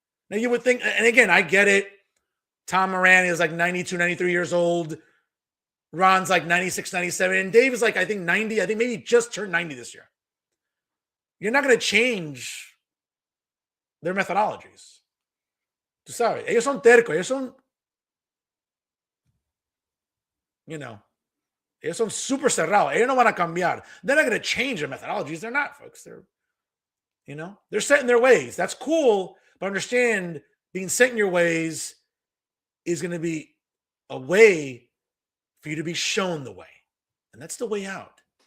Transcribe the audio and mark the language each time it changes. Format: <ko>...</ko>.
<en>Now you would think, and again, I get it. Tom Moran is like 92, 93 years old. Ron's like 96, 97. And Dave is like, I think 90. I think maybe just turned 90 this year. You're not going to change their methodologies.</en> <es>Tú sabes, ellos son tercos. Ellos son, ellos son super cerrados. Ellos no van a cambiar.</es> <en>They're not going to change their methodologies. They're not, folks. They're set in their ways. That's cool. But understand, being set in your ways is going to be a way for you to be shown the way. And that's the way out.</en>